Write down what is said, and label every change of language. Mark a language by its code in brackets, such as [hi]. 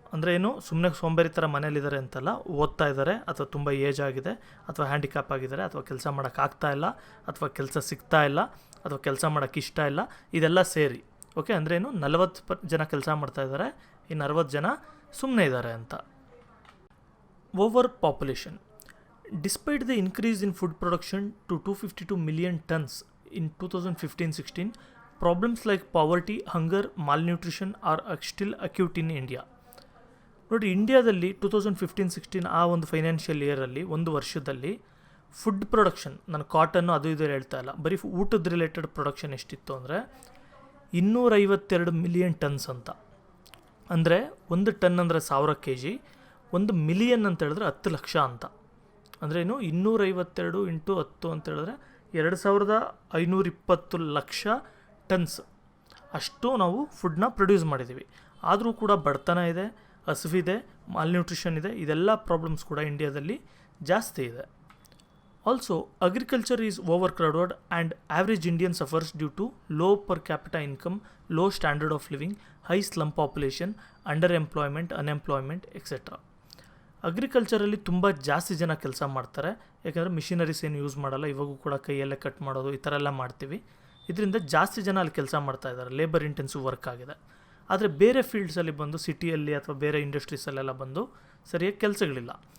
[kn] ಅಂದರೆ ಏನು, ಸುಮ್ಮನೆ ಸೋಂಬೇರಿ ಥರ ಮನೇಲಿದ್ದಾರೆ ಅಂತಲ್ಲ, ಓದ್ತಾ ಇದ್ದಾರೆ ಅಥವಾ ತುಂಬ ಏಜ್ ಆಗಿದೆ ಅಥವಾ ಹ್ಯಾಂಡಿಕ್ಯಾಪ್ ಆಗಿದ್ದಾರೆ ಅಥವಾ ಕೆಲಸ ಮಾಡೋಕ್ಕಾಗ್ತಾ ಇಲ್ಲ ಅಥವಾ ಕೆಲಸ ಸಿಗ್ತಾ ಇಲ್ಲ ಅಥವಾ ಕೆಲಸ ಮಾಡೋಕ್ಕೆ ಇಷ್ಟ ಇಲ್ಲ, ಇದೆಲ್ಲ ಸೇರಿ. ಓಕೆ, ಅಂದರೆ ಏನು, 40 ಜನ ಕೆಲಸ ಮಾಡ್ತಾ ಇದ್ದಾರೆ, ಇನ್ನು 60 ಜನ ಸುಮ್ಮನೆ ಇದ್ದಾರೆ ಅಂತ. [en] Over population. Despite the increase in food production to 252 million tons in 2015-16, problems like poverty, hunger, malnutrition are still acute in India. [kn] ನೋಡಿ, ಇಂಡಿಯಾದಲ್ಲಿ 2015-16 ಆ ಒಂದು ಫೈನಾನ್ಷಿಯಲ್ ಇಯರಲ್ಲಿ, ಒಂದು ವರ್ಷದಲ್ಲಿ ಫುಡ್ ಪ್ರೊಡಕ್ಷನ್, ನಾನು ಕಾಟನ್ನು ಅದು ಇದು ಹೇಳ್ತಾ ಇಲ್ಲ, ಬರೀ ಊಟದ ರಿಲೇಟೆಡ್ ಪ್ರೊಡಕ್ಷನ್ ಎಷ್ಟಿತ್ತು ಅಂದರೆ 252 million tons ಅಂತ. ಅಂದರೆ 1 ಟನ್ ಅಂದರೆ 1000 kg, 1 ಮಿಲಿಯನ್ ಅಂತ ಹೇಳಿದ್ರೆ 10 ಲಕ್ಷ ಅಂತ. ಅಂದರೆ ಏನು, 252 × 10 ಅಂತ ಹೇಳಿದ್ರೆ 2520 ಲಕ್ಷ ಟನ್ಸ್ ಅಷ್ಟು ನಾವು ಫುಡ್ನ ಪ್ರೊಡ್ಯೂಸ್ ಮಾಡಿದ್ದೀವಿ. ಆದರೂ ಕೂಡ ಬಡತನ ಇದೆ, ಹಸಿವಿದೆ, ಮಾಲ್ನ್ಯೂಟ್ರಿಷನ್ ಇದೆ, ಇದೆಲ್ಲ ಪ್ರಾಬ್ಲಮ್ಸ್ ಕೂಡ ಇಂಡಿಯಾದಲ್ಲಿ ಜಾಸ್ತಿ ಇದೆ. [en] Also, agriculture is overcrowded and average Indian suffers due to low per capita income, low standard of living, high slum population, underemployment, unemployment, etc. [kn] ಅಗ್ರಿಕಲ್ಚರಲ್ಲಿ ತುಂಬ ಜಾಸ್ತಿ ಜನ ಕೆಲಸ ಮಾಡ್ತಾರೆ, ಯಾಕಂದರೆ ಮಿಷಿನರೀಸ್ ಏನು ಯೂಸ್ ಮಾಡಲ್ಲ, ಇವಾಗೂ ಕೂಡ ಕೈಯಲ್ಲೇ ಕಟ್ ಮಾಡೋದು ಈ ಥರ ಎಲ್ಲ ಮಾಡ್ತೀವಿ. ಇದರಿಂದ ಜಾಸ್ತಿ ಜನ ಅಲ್ಲಿ ಕೆಲಸ ಮಾಡ್ತಾ ಇದ್ದಾರೆ, ಲೇಬರ್ ಇಂಟೆನ್ಸಿವ್ ವರ್ಕ್ ಆಗಿದೆ. ಆದರೆ ಬೇರೆ ಫೀಲ್ಡ್ಸಲ್ಲಿ ಬಂದು ಸಿಟಿಯಲ್ಲಿ ಅಥವಾ ಬೇರೆ ಇಂಡಸ್ಟ್ರೀಸಲ್ಲೆಲ್ಲ ಬಂದು ಸರಿಯಾಗಿ ಕೆಲಸಗಳಿಲ್ಲ.